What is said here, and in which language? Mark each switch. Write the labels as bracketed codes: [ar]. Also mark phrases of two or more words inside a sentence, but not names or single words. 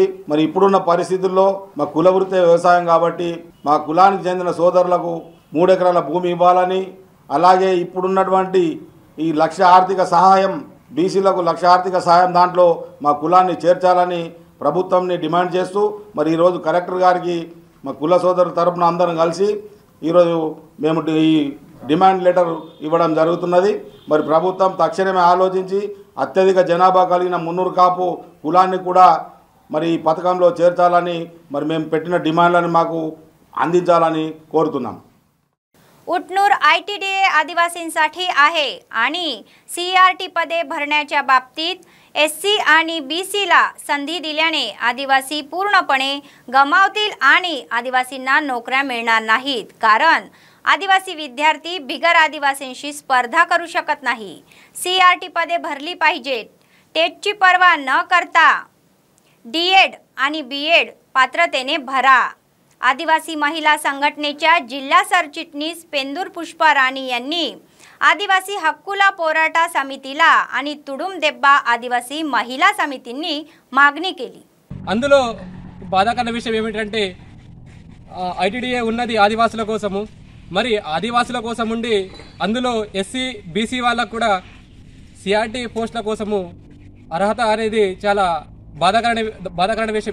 [te] మరి ఇప్పుడున్న పరిస్థితుల్లో మా కుల వృత్తి వ్యవసాయం కాబట్టి మా కులానికి చెందిన సోదరులకు 3 ఎకరాల భూమి ఇవ్వాలని అలాగే ఇప్పుడున్నటువంటి ఈ 1,00,000 ఆర్థిక సహాయం బీసీలకు 1,00,000 ఆర్థిక సహాయం దాంట్లో మా కులాన్ని చేర్చాలని ప్రభుత్వంని డిమాండ్ చేస్తూ మరి ఈరోజు కలెక్టర్ గారికి మా కుల సోదరుల తరపున అందరం కలిసి ఈరోజు మేము ఈ [en] demand letter [te] ఇవ్వడం జరుగుతున్నది। మరి ప్రభుత్వం తక్షణమే ఆలోచించి అత్యధిక జనాభా కలిగిన మున్నూరు కాపు కులాన్ని కూడా మరి ఈ పథకంలో చేర్చాలని మరి మేము పెట్టిన డిమాండ్లను మాకు అందించాలని కోరుతున్నాం। [mr] उटनूर ITDA आदिवासींसाठी आहे आणि CRT पदे भरण्याच्या बाबतीत SC आणि BCला संधी दिल्याने आदिवासी पूर्णपणे गमावतील आणि आदिवासींना नोकऱ्या मिळणार नाहीत, कारण आदिवासी विद्यार्थी बिगर आदिवासींशी स्पर्धा करू शकत नाही। CRT पदे भरली पाहिजेत। टेटची पर्वा न करता DED आणि BEd पात्रतेने भरा। आदिवासी महिला संघटनेच्या जिल्हा सरचिटणीस पेंदूर पुष्पा राणी यांनी आदिवासी हक्कुला पोराटा समितीला आणि तुडुम देब्बा आदिवासी महिला समितींनी मागणी केली। [te] అందులో బాధాకరమైన విషయం ఏమిటంటే ITDA ఉన్నది ఆదివాసుల కోసము, మరి ఆదివాసుల కోసం ఉండి అందులో SC BC వాళ్ళకు కూడా CRT పోస్టుల కోసము అర్హత అనేది చాలా బాధాకరమైన విషయం।